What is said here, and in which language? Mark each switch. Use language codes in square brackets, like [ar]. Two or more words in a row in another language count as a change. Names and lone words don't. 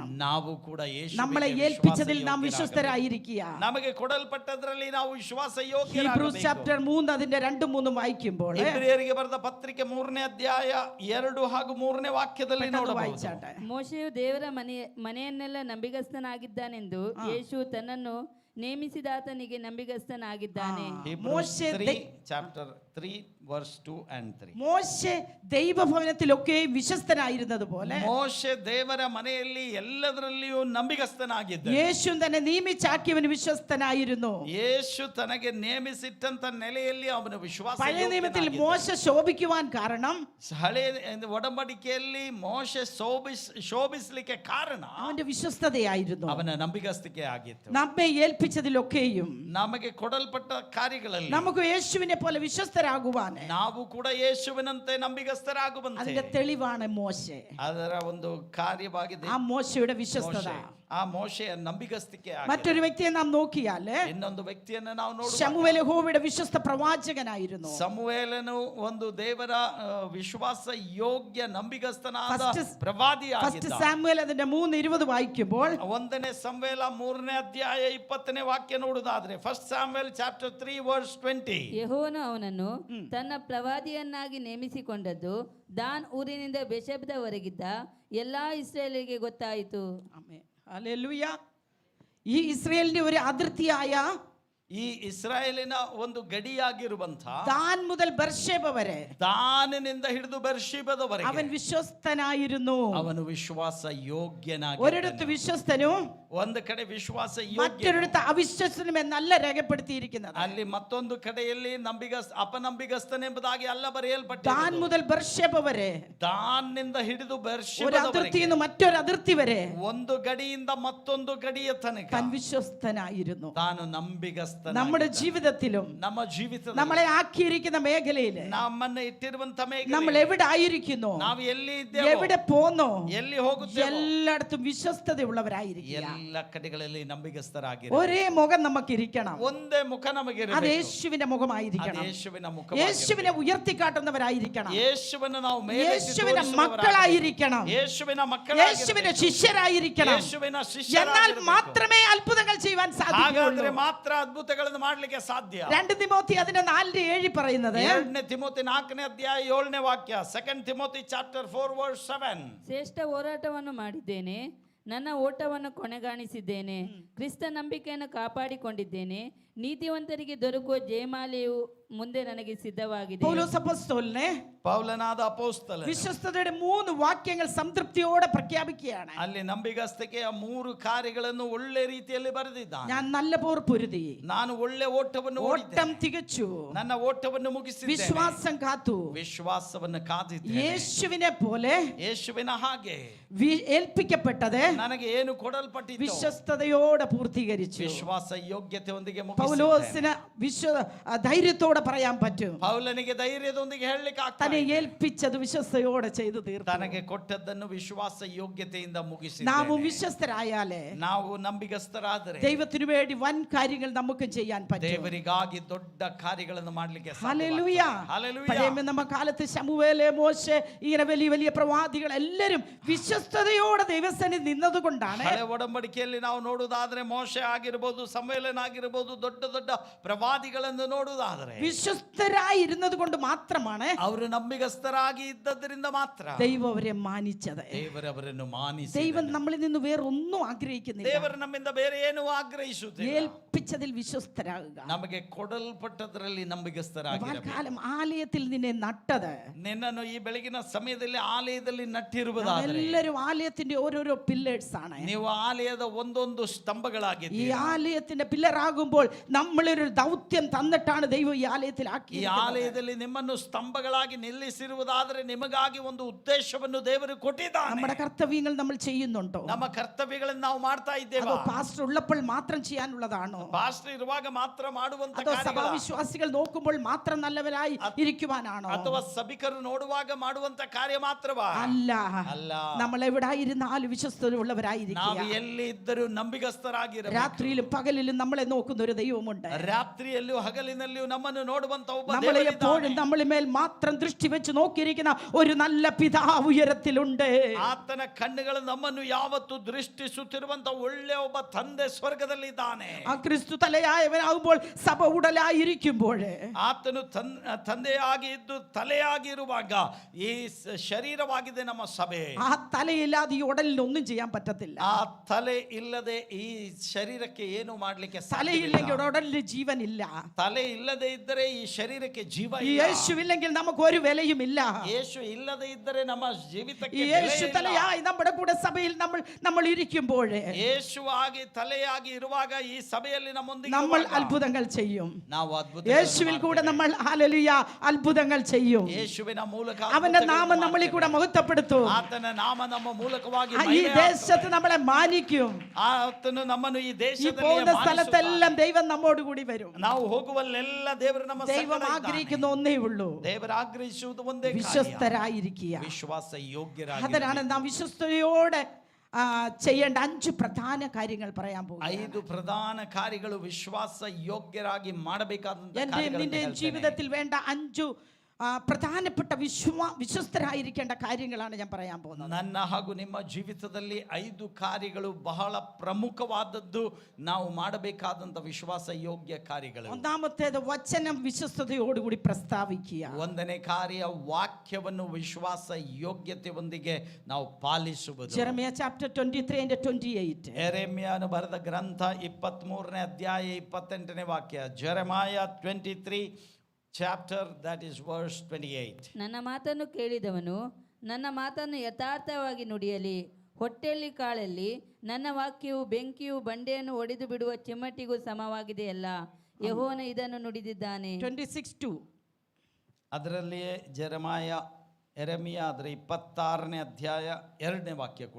[kn] ನಾವು ಕೂಡ ಯೇಸುವಿಗೆ [ml] നമ്മളെ [kn] ವಿಶ್ವಾಸ [ml] ഏൽപ്പിച്ചതിൽ നാം [kn] ಯೋಗ್ಯರಾಗಬೇಕು. [ml] വിശ്വസ്തരായിരിക്കുക. [kn] ನಮಗೆ ಕೊಡಲ್ಪಟ್ಟದ್ರಲ್ಲಿ ನಾವು ವಿಶ್ವಾಸ [ml] ഹീബ്രൂസ് [kn] ಯೋಗ್ಯರಾಗಬೇಕು. [ml] ചാപ്റ്റർ 3 അതിന്റെ 2-3 വായിക്കുമ്പോൾ [kn] ಇಬ್ರಿಯರಿಗೆ ಬರೆದ ಪತ್ರಿಕೆ 3ನೇ ಅಧ್ಯಾಯ 2 ಹಾಗೂ 3ನೇ ವಾಕ್ಯದಲ್ಲಿ [ml] പെട്ടെന്ന് [kn] ನೋಡಬಹುದು. [ml] വായിച്ചാട്ടെ. [kn] ಮೋಶೆಯು ದೇವರ ಮನೆಯನ್ನೆಲ್ಲ ನಂಬಿಗಸ್ತನಾಗಿದ್ದಾನೆಂದು ಯೇಸು ತನ್ನನ್ನು ನೇಮಿಸಿದಾತನಿಗೆ ನಂಬಿಗಸ್ತನಾಗಿದ್ದಾನೆ. Hebrews ಮೋಶೆ [en] 3 chapter 3 verse 2 and 3. [ml] മോശെ ദൈവഭവനത്തിലൊക്കെ വിശ്വസ്തനായിരുന്നത് പോലെ [kn] ಮೋಶೆ ದೇವರ ಮನೆಯಲ್ಲಿ ಎಲ್ಲದರಲ್ಲಿಯೂ ನಂಬಿಗಸ್ತನಾಗಿದ್ದ. [ml] യേശു തന്നെ നിയമിച്ചാക്കിയവന് വിശ്വസ്തനായിരുന്നു. [kn] ಯೇಸು ತನಗೆ ನೇಮಿಸಿಟ್ಟಂತ ನೆಲೆಯಲ್ಲಿ ಅವನು ವಿಶ್ವಾಸ [ml] പഴയ നിയമത്തിൽ മോശ ശോഭിക്കുവാൻ കാരണം [kn] ಹಳೆ ಒಡಂಬಡಿಕೆಯಲ್ಲಿ ಮೋಶೆ ಶೋಭಿಸಲಿಕ್ಕೆ ಕಾರಣ [ml] അവന്റെ വിശ്വസ്തതയായിരുന്നു. [kn] ಅವನ ನಂಬಿಗಸ್ತಿಕೆ ಆಗಿತ್ತು. [ml] നമ്മെ ഏൽപ്പിച്ചതിലൊക്കെയും [kn] ನಮಗೆ ಕೊಡಲ್ಪಟ್ಟ ಕಾರ್ಯಗಳಲ್ಲಿ [ml] നമുക്ക് യേശുവിനെ പോലെ വിശ്വസ്തരാകുവാൻ [kn] ನಾವು ಕೂಡ ಯೇಸುವಿನಂತೆ ನಂಬಿಗಸ್ತರಾಗುವಂತೆ [ml] അതിന്റെ തെളിവാണ് മോശെ. [kn] ಅದರ ಒಂದು ಕಾರ್ಯವಾಗಿದೆ [ml] ആ മോശയുടെ വിശ്വസ്തത. [kn] ಆ ಮೋಶೆಯ ನಂಬಿಗಸ್ತಿಕೆ ಆಗಿದೆ. [ml] മറ്റൊരു വ്യക്തിയെ നാം നോക്കിയാൽ [kn] ಇನ್ನೊಂದು ವ್ಯಕ್ತಿಯನ್ನು ನಾವು ನೋಡುವಾಗ [ml] ശമൂവേൽ യഹോവയുടെ വിശ്വസ്ത പ്രവാചകനായിരുന്നു. [kn] ಸಮುವೇಲನು ಒಂದು ದೇವರ ವಿಶ್ವಾಸ ಯೋಗ್ಯ ನಂಬಿಗಸ್ತನಾದ ಫಸ್ಟ್ ಪ್ರವಾದಿಯಾಗಿದ್ದ. [ml] സാമുവേൽ അതിന്റെ 3:20 വായിക്കുമ്പോൾ [kn] 1ನೇ ಸಮುವೇಲ 3ನೇ ಅಧ್ಯಾಯ 20ನೇ ವಾಕ್ಯ ನೋಡುವುದಾದ್ರೆ [en] First Samuel chapter 3 verse 20. [kn] ಯೆಹೋವನು ಅವನನ್ನು ತನ್ನ ಪ್ರವಾದಿಯನ್ನಾಗಿ ನೇಮಿಸಿಕೊಂಡದ್ದು ದಾನ್ ಊರಿನಿಂದ ಬೆಷೆಬದವರೆಗಿದ್ದ ಎಲ್ಲಾ ಇಸ್ರಾಯೇಲಿಗೆ ಗೊತ್ತಾಯಿತು. [ml] ആമേൻ. ഹല്ലേലൂയ. ഈ ഇസ്രായേലിന്റെ ഒരു അതിർത്തിയായ [kn] ಈ ಇಸ್ರಾಯೇಲಿನ ಒಂದು ಗಡಿಯಾಗಿರುವಂತ [ml] ദാൻ മുതൽ ബർശേബ വരെ [kn] ದಾನಿನಿಂದ ಹಿಡಿದು ಬೆರ್ಷಿಬದವರೆಗೆ [ml] അവൻ വിശ്വസ്തനായിരുന്നു. [kn] ಅವನು ವಿಶ್ವಾಸ ಯೋಗ್ಯನಾಗಿ, [ml] ഒരിടത്ത് വിശ്വസ്തനും [kn] ಒಂದು ಕಡೆ ವಿಶ್ವಾಸ ಯೋಗ್ಯ, [ml] മറ്റൊരിടത്ത് അവിശ്വസനും എന്നല്ല രേഖപ്പെടുത്തിയിരിക്കുന്നത്. [kn] ಅಲ್ಲಿ ಮತ್ತೊಂದು ಕಡೆಯಲ್ಲಿ ಅಪನಂಬಿಗಸ್ತನೆಂಬುದಾಗಿ ಅಲ್ಲ [ml] ദാൻ [kn] ಬರೆಯಲ್ಪಟ್ಟಿದೆ. [ml] മുതൽ ബർശേബ വരെ, [kn] ದಾನ್ನಿಂದ ಹಿಡಿದು [ml] ഒരു [kn] ಬೆರ್ಷಿಬದವರೆಗೆ, [ml] അതിർത്തിയിൽ നിന്ന് മറ്റൊരു അതിർത്തി വരെ [kn] ಒಂದು ಗಡಿಯಿಂದ ಮತ್ತೊಂದು ಗಡಿಯ ತನಕ [ml] താൻ വിശ്വസ്തനായിരുന്നു. [kn] ತಾನು ನಂಬಿಗಸ್ತನಾಗಿದ್ದಾನೆ. [ml] നമ്മുടെ ജീവിതത്തിലും [kn] ನಮ್ಮ ಜೀವಿತ [ml] നമ്മളെ ആക്കിയിരിക്കുന്ന മേഖലയില് [kn] ನಮ್ಮನ್ನು ಇಟ್ಟಿರುವಂತ [ml] നമ്മൾ എവിടെ ആയിരിക്കുന്നു, [kn] ನಾವು ಎಲ್ಲಿ ಇದ್ದೇವೆ, [ml] എവിടെ പോന്നോ, [kn] ಎಲ್ಲಿ ಹೋಗುತ್ತೇವೆ, [ml] എല്ലായിടത്തും വിശ്വസ്തതയുള്ളവരായിരിക്കുക. [kn] ಎಲ್ಲ ಕಡೆಗಳಲ್ಲಿ ನಂಬಿಗಸ್ತರಾಗಿ [ml] ഒരേ മുഖം നമുക്ക് ഇരിക്കണം. [kn] ಒಂದೇ ಮುಖ ನಮಗೆ [ml] അത് [kn] ಇರಬೇಕು. [ml] യേശുവിന്റെ മുഖമായിരിക്കണം. [kn] ಅದು ಯೇಸುವಿನ ಮುಖ, [ml] യേശുവിനെ ഉയർത്തിക്കാട്ടുന്നവരായിരിക്കണം. [kn] ಯೇಸುವನ್ನು ನಾವು ಮೇಲೆ [ml] യേശുവിന്റെ മക്കളായിരിക്കണം. [kn] ಯೇಸುವಿನ [ml] യേശുവിന്റെ ശിഷ്യരായിരിക്കണം. [kn] ಯೇಸುವಿನ [ml] എന്നാൽ [kn] ಶಿಷ್ಯರಾಗಿರಬೇಕು. [ml] മാത്രമേ അത്ഭുതങ്ങൾ ചെയ്യുവാൻ സാധിക്കുകയുള്ളൂ. [kn] ಹಾಗಾದ್ರೆ ಮಾತ್ರ ಅದ್ಭುತಗಳನ್ನು ಮಾಡ್ಲಿಕ್ಕೆ ಸಾಧ್ಯ. [ml] 2 തിമോത്തി അതിന്റെ 4:7 പറയുന്നത്, [kn] 2 ತಿಮೋತಿ 4ನೇ ಅಧ್ಯಾಯ 7ನೇ ವಾಕ್ಯ. [en] 2 Timothy chapter 4 verse 7. [kn] ಶ್ರೇಷ್ಠ ಹೋರಾಟವನ್ನು ಮಾಡಿದ್ದೇನೆ, ನನ್ನ ಓಟವನ್ನು ಕೊನೆಗಾಣಿಸಿದ್ದೇನೆ, ಕ್ರಿಸ್ತ ನಂಬಿಕೆಯನ್ನು ಕಾಪಾಡಿಕೊಂಡಿದ್ದೇನೆ, ನೀತಿವಂತರಿಗೆ ದೊರಕುವ ಜಯಮಾಲೆಯು ಮುಂದೆ ನನಗೆ ಸಿದ್ಧವಾಗಿದೆ. [ml] പൗലോസ് അപ്പോസ്തലനെ [kn] ಪೌಲನಾದ ಅಪೊಸ್ತಲ [ml] വിശ്വസ്തതയുടെ 3 വാക്യങ്ങൾ സംതൃപ്തിയോടെ പ്രഖ്യാപിക്കുകയാണ്. [kn] ಅಲ್ಲಿ ನಂಬಿಗಸ್ತಿಕೆಯ 3 ಕಾರ್ಯಗಳನ್ನು ಒಳ್ಳೆ ರೀತಿಯಲ್ಲಿ ಬರೆದಿದ್ದಾನೆ. [ml] ഞാൻ നല്ല പോർ പൊരുതി, [kn] ನಾನು ಒಳ್ಳೆ ಓಟವನ್ನು [ml] ഓട്ടം [kn] ಓಡಿದ್ದೇನೆ, [ml] തികച്ചു, [kn] ನನ್ನ ಓಟವನ್ನು ಮುಗಿಸಿದ್ದೇನೆ, [ml] വിശ്വാസം കാത്തു, [kn] ವಿಶ್ವಾಸವನ್ನು ಕಾದಿದ್ದೇನೆ. [ml] യേശുവിനെ പോലെ [kn] ಯೇಸುವಿನ ಹಾಗೆ [ml] ഏൽപ്പിക്കപ്പെട്ടത് [kn] ನನಗೆ ಏನು ಕೊಡಲ್ಪಟ್ಟಿತ್ತು [ml] വിശ്വസ്തയോടെ പൂർത്തീകരിച്ചു. [kn] ವಿಶ್ವಾಸ ಯೋಗ್ಯತೆಯೊಂದಿಗೆ [ml] പൗലോസിന് ധൈര്യത്തോടെ പറയാൻ പറ്റും, [kn] ಪೌಲನಿಗೆ ಧೈರ್ಯದೊಂದಿಗೆ ಹೇಳಲಿಕ್ಕೆ [ml] തന്നെ [kn] ಆಗ್ತದೆ, [ml] ഏൽപ്പിച്ചത് വിശ്വസ്തയോടെ ചെയ്തു തീർത്തു. [kn] ತನಗೆ ಕೊಟ್ಟದ್ದನ್ನು ವಿಶ್ವಾಸ ಯೋಗ್ಯತೆಯಿಂದ ಮುಗಿಸಿ. [ml] നാമും വിശ്വസ്തരായാലേ [kn] ನಾವು ನಂಬಿಗಸ್ತರಾದರೆ [ml] ദൈവത്തിനു വേണ്ടി വൻ കാര്യങ്ങൾ നമുക്ക് ചെയ്യാൻ പറ്റും. [kn] ದೇವರಿಗಾಗಿ ದೊಡ್ಡ ಕಾರ್ಯಗಳನ್ನು ಮಾಡಲಿಕ್ಕೆ [ml] ഹല്ലേലൂയ. പഴയ നിയമകാലത്ത് ശമൂവേല്, മോശെ, ഇങ്ങനെ വലിയ വലിയ പ്രവാദികൾ എല്ലാവരും വിശ്വസ്തയോടെ ദൈവസന്നിധി നിന്നതുകൊണ്ടാണ് [kn] ಹಳೆ ಒಡಂಬಡಿಕೆಯಲ್ಲಿ ನಾವು ನೋಡುವುದಾದ್ರೆ ಮೋಶೆ ಆಗಿರಬಹುದು, ಸಮುವೇಲನಾಗಿರಬಹುದು, ದೊಡ್ಡ ದೊಡ್ಡ ಪ್ರವಾದಿಗಳನ್ನು ನೋಡುವುದಾದರೆ [ml] വിശ്വസ്തരായിരുന്നത് കൊണ്ട് മാത്രമാണ് [kn] ಅವರು ನಂಬಿಗಸ್ತರಾಗಿ ಇದ್ದದರಿಂದ ಮಾತ್ರ [ml] ദൈവം അവരെ മാനിച്ചത്. [kn] ದೇವರವರನ್ನು ಮಾನಿಸಿ. [ml] ദൈവം നമ്മളിൽ നിന്ന് വേറൊന്നും ആഗ്രഹിക്കുന്നില്ല. [kn] ದೇವರು ನಮ್ಮಿಂದ ಬೇರೆ ಏನು ಆಗ್ರಹಿಸುತ್ತಿಲ್ಲ. [ml] ഏൽപ്പിച്ചതിൽ വിശ്വസ്തരാകുക. [kn] ನಮಗೆ ಕೊಡಲ್ಪಟ್ಟದರಲ್ಲಿ ನಂಬಿಗಸ್ತರಾಗಿರಬೇಕು. [ml] കാലം ആലയത്തിൽ നിന്നെ നട്ടത്, [kn] ನಿನ್ನನ್ನು ಈ ಬೆಳಗಿನ ಸಮಯದಲ್ಲಿ ಆಲಯದಲ್ಲಿ ನಟ್ಟಿರುವುದಾದರೆ [ml] എല്ലാവരും ആലയത്തിന്റെ ഓരോരോ പില്ലേഴ്സ് ആണ്. [kn] ನೀವು ಆಲಯದ ಒಂದೊಂದು [ml] ഈ [kn] ಸ್ತಂಭಗಳಾಗಿದ್ದೀರಿ. [ml] ആലയത്തിന്റെ പില്ലറാകുമ്പോൾ നമ്മളൊരു ദൗത്യം തന്നിട്ടാണ് ദൈവം ഈ ആലയത്തിൽ [kn] ಈ [ml] ആക്കിയിരിക്കുന്നത്. [kn] ಆಲಯದಲ್ಲಿ ನಿಮ್ಮನ್ನು ಸ್ತಂಭಗಳಾಗಿ ನಿಲ್ಲಿಸಿರುವುದಾದರೆ ನಿಮಗಾಗಿ ಒಂದು ಉದ್ದೇಶವನ್ನು ದೇವರು ಕೊಟ್ಟಿದ್ದಾನೆ. [ml] നമ്മുടെ കർത്തവ്യങ്ങൾ നമ്മൾ ചെയ്യുന്നുണ്ടോ? [kn] ನಮ್ಮ ಕರ್ತವ್ಯಗಳನ್ನು ನಾವು ಮಾಡ್ತಾ [ml] അതോ [kn] ಇದ್ದೇವೆ. [ml] പാസ്റ്റർ ഉള്ളപ്പോൾ മാത്രം ചെയ്യാനുള്ളതാണോ? [kn] ಪಾಸ್ಟರ್ ಇರುವಾಗ ಮಾತ್ರ ಮಾಡುವಂತ [ml] അതോ [kn] ಕಾರ್ಯಗಳ? [ml] സഭാവിശ്വാസികൾ നോക്കുമ്പോൾ മാത്രം നല്ലവരായി ഇരിക്കുവാനാണോ? [kn] ಅಥವಾ ಸಭಿಕರು ನೋಡುವಾಗ ಮಾಡುವಂತ ಕಾರ್ಯ ಮಾತ್ರವಾ? [ml] അല്ല, [kn] ಅಲ್ಲ. [ml] നമ്മൾ എവിടായിരുന്നാലും [kn] ನಾವು [ml] വിശ്വസ്തരുള്ളവരായിരിക്കുക. [kn] ಎಲ್ಲಿ ಇದ್ದರೂ ನಂಬಿಗಸ್ತರಾಗಿರಬೇಕು. [ml] രാത്രിയിലും പകലിലും നമ്മളെ നോക്കുന്ന ഒരു ദൈവമുണ്ട്. [kn] ರಾತ್ರಿಯಲ್ಲಿಯೂ ಹಗಲಿನಲ್ಲಿಯೂ ನಮ್ಮನ್ನು ನೋಡುವಂತ ಒಬ್ಬ [ml] നമ്മളെ [kn] ದೇವರಿದ್ದಾನೆ. [ml] എപ്പോഴും നമ്മളുടെ മേൽ മാത്രം ദൃഷ്ടി വെച്ച് നോക്കിയിരിക്കുന്ന ഒരു നല്ല പിതാവ് ഉയരത്തിലുണ്ട്. [kn] ಆತನ ಕಣ್ಣುಗಳು ನಮ್ಮನ್ನು ಯಾವತ್ತು ದೃಷ್ಟಿಸುತ್ತಿರುವಂತ ಒಳ್ಳೆ ಒಬ್ಬ ತಂದೆ ಸ್ವರ್ಗದಲ್ಲಿದ್ದಾನೆ. [ml] ആ ക്രിസ്തു തലയായവനാകുമ്പോൾ സഭ ഉടലായിരിക്കുമ്പോൾ [kn] ಆತನು ತಂದೆಯಾಗಿ ಇದ್ದು ತಲೆಯಾಗಿ ಇರುವಾಗ ಈ ಶರೀರವಾಗಿದೆ ನಮ್ಮ ಸಭೆ. [ml] ആ തലയില്ലാതെ ഈ ഉടലിന് ഒന്നും ചെയ്യാൻ പറ്റത്തില്ല. [kn] ಆ ತಲೆ ಇಲ್ಲದೆ ಈ ಶರೀರಕ್ಕೆ ಏನು ಮಾಡ್ಲಿಕ್ಕೆ [ml] തലയില്ലെങ്കിൽ [kn] ಸಾಧ್ಯವಿಲ್ಲ. [ml] ഉടലിന് ജീവനില്ല. [kn] ತಲೆ ಇಲ್ಲದೆ ಇದ್ದರೆ ಈ ಶರೀರಕ್ಕೆ ಜೀವ [ml] ഈ [kn] ಇಲ್ಲ. [ml] യേശുവില്ലെങ്കിൽ നമുക്ക് ഒരു വിലയുമില്ല. [kn] ಯೇಸು ಇಲ್ಲದೆ ಇದ್ದರೆ ನಮ್ಮ ಜೀವಿತಕ್ಕೆ [ml] ഈ [kn] ಬೆಲೆ [ml] യേശു [kn] ಇಲ್ಲ. [ml] തലയായി നമ്മുടെ കൂടെ സഭയിൽ നമ്മൾ ഇരിക്കുമ്പോൾ [kn] ಯೇಸುವಾಗಿ ತಲೆಯಾಗಿ ಇರುವಾಗ ಈ ಸಭೆಯಲ್ಲಿ ನಮ್ಮೊಂದಿಗೆ [ml] നമ്മൾ [kn] ಇರುವಾಗ [ml] അത്ഭുതങ്ങൾ ചെയ്യും. [kn] ನಾವು ಅದ್ಭುತ [ml] യേശുവിൽ കൂടെ നമ്മൾ ഹല്ലേലൂയ അത്ഭുതങ്ങൾ ചെയ്യും. [kn] ಯೇಸುವಿನ ಮೂಲಕ [ml] അവന്റെ [kn] ಅದ್ಭುತಗಳನ್ನು [ml] നാമം നമ്മളിൽ കൂടെ മഹത്വപ്പെടുത്തും. [kn] ಆತನ ನಾಮ ನಮ್ಮ ಮೂಲಕವಾಗಿ [ml] ഈ [kn] ಮಹಿಮೆ [ml] ദേശത്ത് [kn] ಆಗ್ತದೆ. [ml] നമ്മളെ മാനിക്കും. [kn] ಆತನು ನಮ್ಮನ್ನು ಈ [ml] ഈ [kn] ದೇಶದಲ್ಲಿ [ml] പോകുന്ന [kn] ಮಾನಿಸುತ್ತಾನೆ. [ml] സ്ഥലത്തെല്ലാം ദൈവം നമ്മോട് കൂടി വരും. [kn] ನಾವು ಹೋಗುವಲ್ಲೆಲ್ಲ ದೇವರು ನಮ್ಮ [ml] ദൈവം [kn] ಸಂಗಡ ಇದ್ದಾನೆ. [ml] ആഗ്രഹിക്കുന്ന ഒന്നേ ഉള്ളൂ, [kn] ದೇವರು ಆಗ್ರಹಿಸುವುದು ಒಂದೇ ಕಾರ್ಯ. [ml] വിശ്വസ്തരായിരിക്കുക. [kn] ವಿಶ್ವಾಸ ಯೋಗ್ಯರಾಗಿ [ml] അതിനാണ് നാം വിശ്വസ്തയോടെ ചെയ്യേണ്ട 5 പ്രധാന കാര്യങ്ങൾ പറയാൻ പോകുന്നത്. [kn] 5 ಪ್ರಧಾನ ಕಾರ್ಯಗಳು ವಿಶ್ವಾಸ ಯೋಗ್ಯರಾಗಿ ಮಾಡಬೇಕಾದಂತ [ml] എന്റെ നിന്റെ ജീവിതത്തിൽ വേണ്ട 5 പ്രധാനപ്പെട്ട വിശ്വസ്തരായിരിക്കേണ്ട കാര്യങ്ങളാണ് ഞാൻ പറയാൻ പോകുന്നത്. [kn] ನನ್ನ ಹಾಗೂ ನಿಮ್ಮ ಜೀವಿತದಲ್ಲಿ 5 ಕಾರ್ಯಗಳು ಬಹಳ ಪ್ರಮುಖವಾದದ್ದು, ನಾವು ಮಾಡಬೇಕಾದಂತ ವಿಶ್ವಾಸ ಯೋಗ್ಯ ಕಾರ್ಯಗಳು. [ml] ഒന്നാമത്തേത് വചനം വിശ്വസ്തയോടുകൂടി പ്രസ്താവിക്കുക. [kn] ಒಂದನೇ ಕಾರ್ಯ ವಾಕ್ಯವನ್ನು ವಿಶ್ವಾಸ ಯೋಗ್ಯತೆಯೊಂದಿಗೆ ನಾವು ಪಾಲಿಸುವುದು. [en] Jeremiah chapter 23 and 28. [kn] ಯೆರೆಮೀಯನು ಬರೆದ ಗ್ರಂಥ 23ನೇ ಅಧ್ಯಾಯ 28ನೇ ವಾಕ್ಯ. [en] ಜೆರೆಮಾಯ 23 chapter, that is verse 28. [kn] ನನ್ನ ಮಾತನ್ನು ಕೇಳಿದವನು ನನ್ನ ಮಾತನ್ನು ಯಥಾರ್ಥವಾಗಿ ನುಡಿಯಲಿ. ಹೊಟ್ಟೆಯಲ್ಲಿ ಕಾಳಲ್ಲಿ ನನ್ನ ವಾಕ್ಯವು ಬೆಂಕಿಯು ಬಂಡೆಯನ್ನು ಒಡೆದು ಬಿಡುವ ಚಿಮ್ಮಟಿಗೂ ಸಮವಾಗಿದೆಯಲ್ಲ, ಯೆಹೋವನು ಇದನ್ನು ನುಡಿದಿದ್ದಾನೆ. 26:2. ಅದರಲ್ಲಿಯೇ ಯೆರೆಮೀಯ ಅದರ 26ನೇ ಅಧ್ಯಾಯ 2ನೇ ವಾಕ್ಯ ಕೂಡ.